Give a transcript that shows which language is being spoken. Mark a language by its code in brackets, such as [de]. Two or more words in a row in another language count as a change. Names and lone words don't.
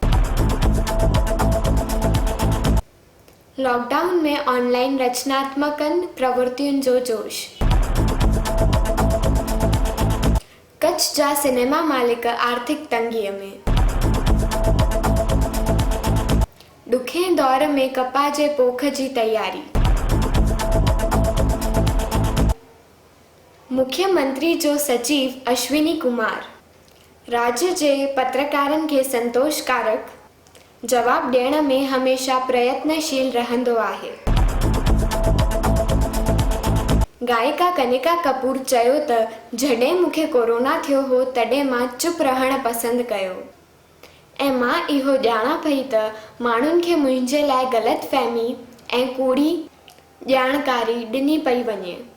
[sd] लॉकडाउन में ऑनलाइन रचनात्मकनि प्रवृत्तियुनि जो जोश। कच्छ जा सिनेमा मालिक आर्थिक तंगीअ में। ॾुखे दौर में कपा जे पोख जी तैयारी। मुख्यमंत्री जो सचिव अश्विनी कुमार राज्य जे पत्रकारनि खे संतोषकारक जवाब ॾियण में हमेशा प्रयत्नशील रहंदो आहे। गायिका कनिका कपूर चयो त जॾहिं मूंखे कोरोना थियो हो तॾहिं मां चुप रहणु पसंदि कयो ऐं मां इहो ॼाणां पई त माण्हुनि खे मुंहिंजे लाइ ग़लतफ़हमी ऐं कूड़ी ॼाणकारी ॾिनी पई वञे।